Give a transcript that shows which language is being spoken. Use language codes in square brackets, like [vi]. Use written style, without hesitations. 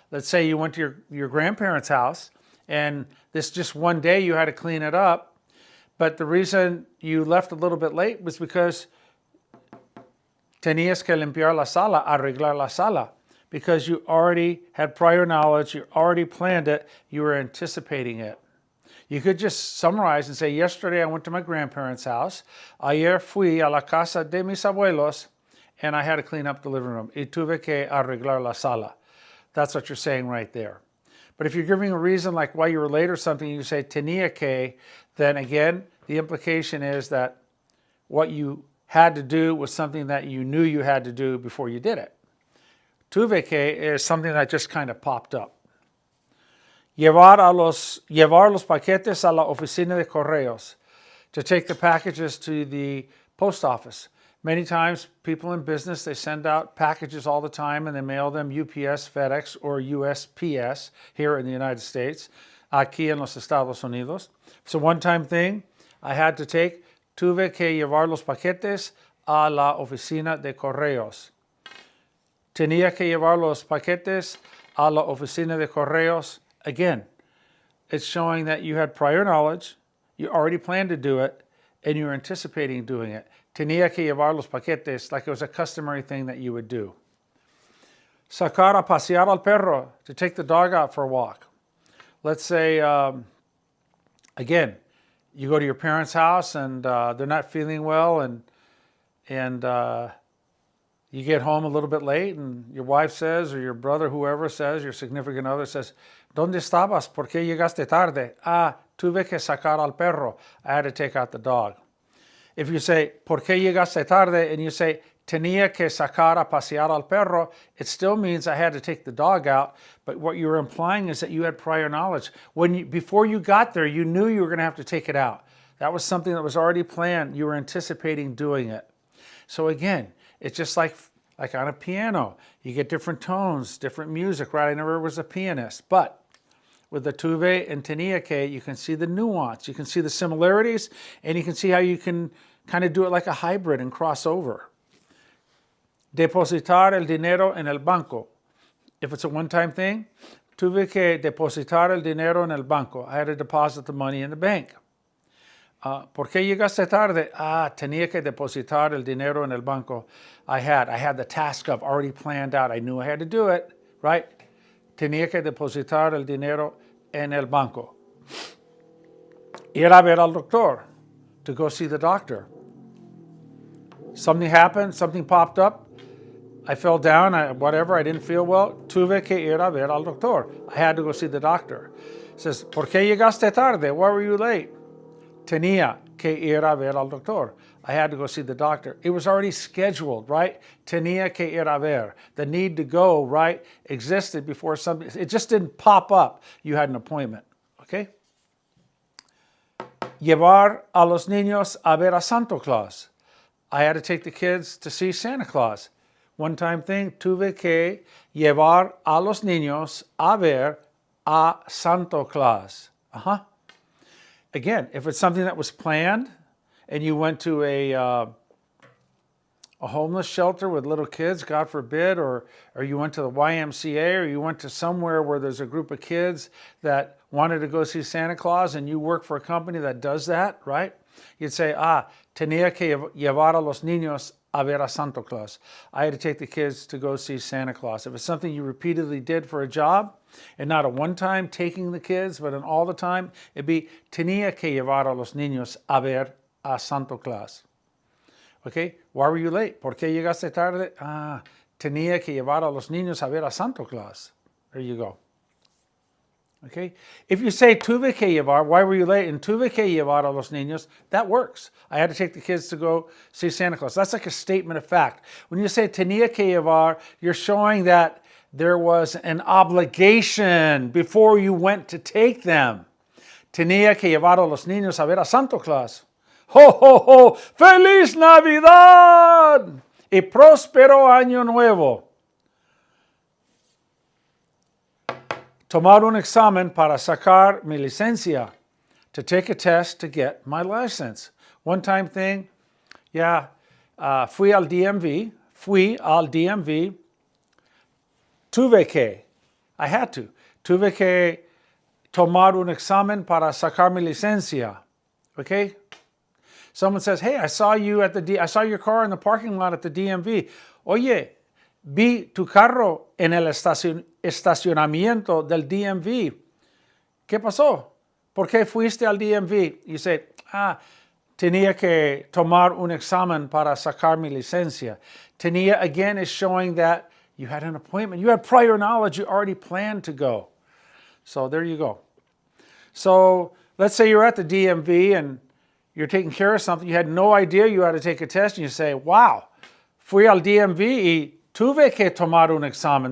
[en] Let's say you went to your grandparents' house and this just one day you had to clean it up, but the reason you left a little bit late was because [es] tenías que limpiar la sala, [en] arreglar la sala, because you already had prior knowledge, you already planned it, you were anticipating it. You could just summarize and say, yesterday I went to my grandparents' house, [es] ayer fui a la casa de mis abuelos, [en] and I had to clean up the living room. [es] Y tuve que arreglar la sala. [en] That's what you're saying right there. But if you're giving a reason like why you were late or something, you say [es] tenía que, [en] then again, the implication is that what you had to do was something that you knew you had to do before you did it. [es] Tuve que [en] is something that just kind of popped up. [es] Llevar los paquetes a la oficina de correos. [en] To take the packages to the post office. Many times, people in business, they send out packages all the time and they mail them UPS, FedEx, or USPS here in the United States, [es] aquí en los Estados Unidos. [en] It's a one-time thing. I had to take, [es] tuve que llevar los paquetes a la oficina de correos. Tenía que llevar los paquetes a la oficina de correos. [en] Again, it's showing that you had prior knowledge, you already planned to do it, and you're anticipating doing it. [es] Tenía que llevar los paquetes, [en] like it was a customary thing that you would do. [es] Sacar a pasear al perro, [en] to take the dog out for a walk. Let's say, again, you go to your parents' house and they're not feeling well, and you get home a little bit late, and your wife says, or your brother, whoever says, your significant other says, [es] ¿Dónde estabas? ¿Por qué llegaste tarde? Tuve que sacar al perro. [en] I had to take out the dog. If you say, [es] ¿por qué llegaste tarde? [en] And you say, [es] tenía que sacar a pasear al perro, [en] it still means I had to take the dog out, but what you're implying is that you had prior knowledge. Before you got there, you knew you were going to have to take it out. That was something that was already planned. You were anticipating doing it. So again, It's just like on a piano. You get different tones, different music, right? I never was a pianist, but with the [es] tuve and tenía que, [en] you can see the nuance, you can see the similarities, and you can see how you can kind of do it like a hybrid and cross over. [es] Depositar el dinero en el banco. [en] If it's a one-time thing, [es] tuve que depositar el dinero en el banco. [en] I had to deposit the money in the bank. [es] ¿Por qué llegaste tarde? Tenía que depositar el dinero en el banco. [en] I had the task of already planned out. I knew I had to do it, right? [es] Tenía que depositar el dinero en el banco. Ir a ver al doctor, [en] to go see the doctor. Something happened, something popped up. I fell down, I didn't feel well. [es] Tuve que ir a ver al doctor. [en] I had to go see the doctor. [es] It says, ¿por qué llegaste tarde? [en] Why were you late? [es] Tenía que ir a ver al doctor. [en] I had to go see the doctor. It was already scheduled, right? [es] Tenía que ir a ver. [en] The need to go, right, existed before something. It just didn't pop up. You had an appointment, okay? [es] Llevar a los niños a ver a Santa Claus. [en] I had to take the kids to see Santa Claus. One-time thing, [es] tuve que llevar a los niños a ver a Santa Claus. [en] Again, if it's something that was planned and you went to a homeless shelter with little kids, God forbid, or you went to the YMCA, or you went to somewhere where there's a group of kids that wanted to go see Santa Claus and you work for a company that does that, right? You'd say, [es] tenía que llevar a los niños a ver a Santa Claus. [en] I had to take the kids to go see Santa Claus. If it's something you repeatedly did for a job, and not a one-time taking the kids, but an all the time, it'd be [es] tenía que llevar a los niños a ver a Santa Claus. [en] Okay, why were you late? [es] ¿Por qué llegaste tarde? Tenía que llevar a los niños a ver a Santa Claus. [en] There you go. Okay, if you say [es] tuve que llevar, [en] why were you late? And tuve que llevar a los niños, that works. I had to take the kids to go see Santa Claus. That's like a statement of fact. When you say [es] tenía que llevar, [en] you're showing that there was an obligation before you went to take them. [es] Tenía que llevar a los niños a ver a Santa Claus. ¡Ho, ho, ho! ¡Feliz Navidad! Y próspero Año Nuevo. Tomar un examen para sacar mi licencia. [en] To take a test to get my license. One-time thing, [es] fui al DMV. Tuve que, [en] I had to. [es] Tuve que tomar un examen para sacar mi licencia. [en] Okay? Someone says, hey, I saw your car in the parking lot at the DMV. [es] Oye, vi tu carro en el estacionamiento del DMV. ¿Qué pasó? ¿Por qué fuiste al DMV? [en] You say, [es] tenía que tomar un examen para sacar mi licencia. Tenía, [en] again, is showing that you had an appointment. You had prior knowledge. You already planned to go. So there you go. So let's say you're at the DMV and you're taking care of something. You had no idea you had to take a test. And you say, wow, [es] fui al DMV y tuve que tomar un examen.